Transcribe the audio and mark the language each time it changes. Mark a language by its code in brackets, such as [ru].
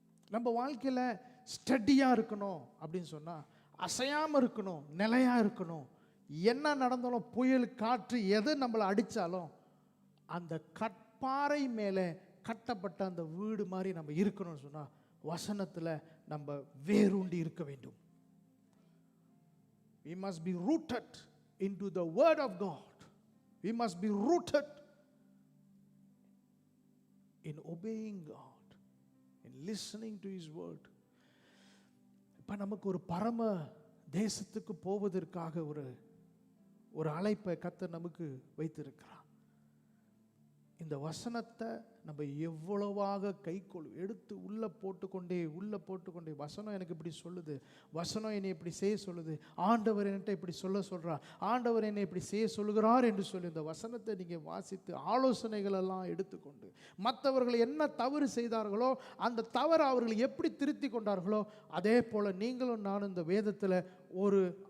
[ta] நம்ம வாழ்க்கையில் ஸ்டடியாக இருக்கணும் அப்படின்னு சொன்னால், அசையாமல் இருக்கணும், நிலையாக இருக்கணும். என்ன நடந்தாலும், புயல் காற்று எது நம்மளை அடித்தாலும் அந்த கற்பாறை மேலே கட்டப்பட்ட அந்த வீடு மாதிரி நம்ம இருக்கணும்னு சொன்னால், வசனத்தில் நம்ம வேரூண்டி இருக்க வேண்டும். [en] We must be rooted into the word of God. We must be rooted in obeying God, in listening to His word. [ta] இப்போ நமக்கு ஒரு பரம தேசத்துக்கு போவதற்காக ஒரு அழைப்பை கர்த்தர் நமக்கு வைத்திருக்கிறார். இந்த வசனத்தை நம்ம எவ்வளவாக எடுத்து உள்ளே போட்டுக்கொண்டே வசனம் எனக்கு இப்படி சொல்லுது, வசனம் என்னை இப்படி செய்ய சொல்லுது, ஆண்டவர் என்கிட்ட இப்படி சொல்கிறார், ஆண்டவர் என்னை இப்படி செய்ய சொல்லுகிறார் என்று சொல்லி இந்த வசனத்தை நீங்கள் வாசித்து ஆலோசனைகளெல்லாம் எடுத்துக்கொண்டு, மற்றவர்கள் என்ன தவறு செய்தார்களோ அந்த தவறு அவர்கள் எப்படி திருத்தி கொண்டார்களோ அதே போல் நீங்களும் நானும் இந்த வேதத்தில் ஒரு